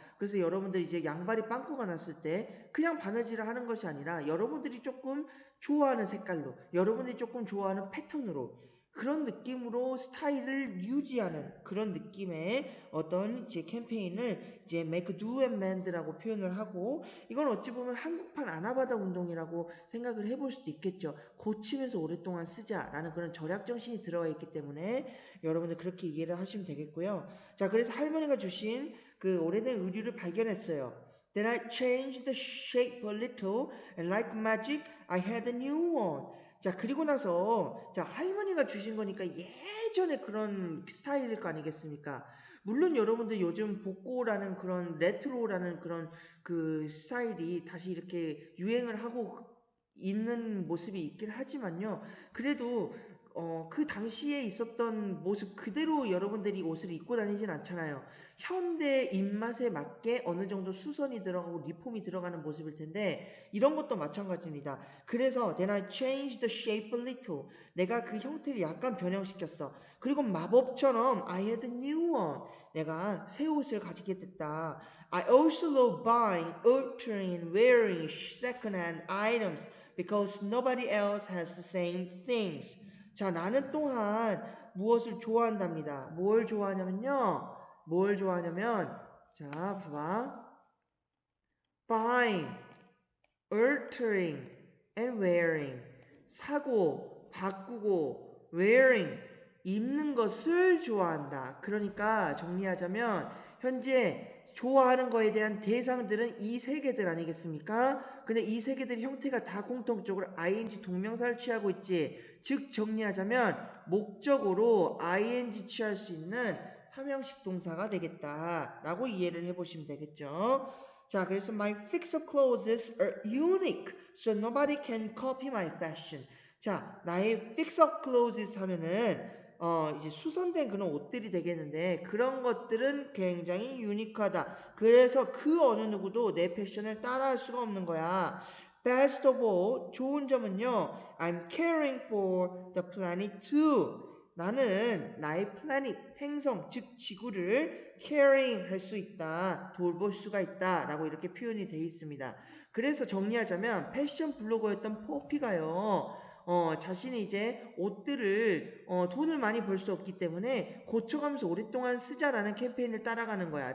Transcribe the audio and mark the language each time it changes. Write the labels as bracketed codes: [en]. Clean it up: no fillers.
[ko] 그래서 여러분들 이제 양발이 빵꾸가 났을 때 그냥 바느질을 하는 것이 아니라 여러분들이 조금 좋아하는 색깔로, 여러분들이 조금 좋아하는 패턴으로 그런 느낌으로 스타일을 유지하는 그런 느낌의 어떤 이제 캠페인을 이제 make do and mend라고 표현을 하고 이건 어찌 보면 한국판 아나바다 운동이라고 생각을 해볼 수도 있겠죠. 고치면서 오랫동안 쓰자라는 그런 절약 정신이 들어가 있기 때문에 여러분들 그렇게 이해를 하시면 되겠고요. 자, 그래서 할머니가 주신 그 오래된 의류를 발견했어요. [en] Then I changed the shape a little and like magic I had a new one. [ko] 자, 그리고 나서 자, 할머니가 주신 거니까 예전에 그런 스타일일 거 아니겠습니까? 물론 여러분들 요즘 복고라는 그런 레트로라는 그런 그 스타일이 다시 이렇게 유행을 하고 있는 모습이 있긴 하지만요. 그래도 그 당시에 있었던 모습 그대로 여러분들이 옷을 입고 다니진 않잖아요. 현대 입맛에 맞게 어느 정도 수선이 들어가고 리폼이 들어가는 모습일 텐데 이런 것도 마찬가지입니다. 그래서 [en] then I changed the shape a little. [ko] 내가 그 형태를 약간 변형시켰어. 그리고 마법처럼 [en] I had a new one. [ko] 내가 새 옷을 가지게 됐다. [en] I also love buying, altering, and wearing second-hand items because nobody else has the same things. [ko] 자, 나는 또한 무엇을 좋아한답니다. 뭘 좋아하냐면요. 뭘 좋아하냐면, 자, 봐봐. [en] Buying, altering, and wearing. [ko] 사고, 바꾸고, wearing, 입는 것을 좋아한다. 그러니까 정리하자면, 현재 좋아하는 거에 대한 대상들은 이 세 개들 아니겠습니까? 근데 이 세 개들의 형태가 다 공통적으로 ing 동명사를 취하고 있지. 즉 정리하자면 목적으로 ing 취할 수 있는 삼형식 동사가 되겠다라고 이해를 해보시면 되겠죠. 자, 그래서 [en] my fix-up clothes are unique, so nobody can copy my fashion. [ko] 자, 나의 [en] fix-up clothes [ko] 하면은 이제 수선된 그런 옷들이 되겠는데 그런 것들은 굉장히 유니크하다. 그래서 그 어느 누구도 내 패션을 따라할 수가 없는 거야. [en] Best of all, [ko] 좋은 점은요. [en] I'm caring for the planet too. [ko] 나는 나의 planet, 행성, 즉 지구를 caring 할 수 있다. 돌볼 수가 있다. 라고 이렇게 표현이 되어 있습니다. 그래서 정리하자면 패션 블로거였던 포피가요. 자신이 이제 옷들을 돈을 많이 벌 수 없기 때문에 고쳐가면서 오랫동안 쓰자라는 캠페인을 따라가는 거야.